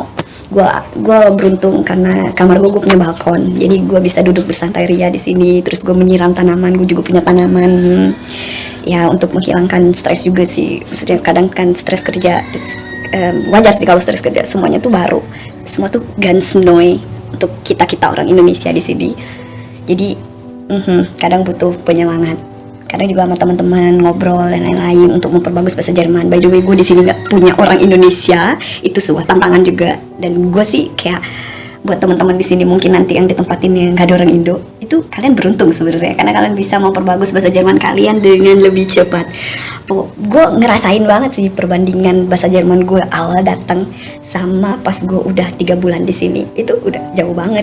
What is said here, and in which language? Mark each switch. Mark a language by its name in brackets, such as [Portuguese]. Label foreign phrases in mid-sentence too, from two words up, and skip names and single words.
[Indonesian] Gue beruntung karena kamar gue punya balkon, jadi gue bisa duduk bersantai ria di sini. Terus gue menyiram tanaman, gue juga punya tanaman. Ya untuk menghilangkan stres juga sih. Maksudnya kadang kan stres kerja, terus wajar sih kalau stres kerja. Semuanya tuh baru, semua tuh [German] ganz neu [Indonesian] untuk kita orang Indonesia di sini. Jadi kadang butuh penyemangat. Kadang juga sama teman-teman ngobrol dan lain-lain untuk memperbagus bahasa Jerman. [English] By the way, [Indonesian] gue di sini nggak punya orang Indonesia, itu sebuah tantangan juga. Dan gue sih kayak buat teman-teman di sini mungkin nanti yang ditempatin yang nggak ada orang Indo, itu kalian beruntung sebenarnya karena kalian bisa memperbagus bahasa Jerman kalian dengan lebih cepat. Gue ngerasain banget sih perbandingan bahasa Jerman gue awal datang sama pas gue udah 3 bulan di sini, itu udah jauh banget.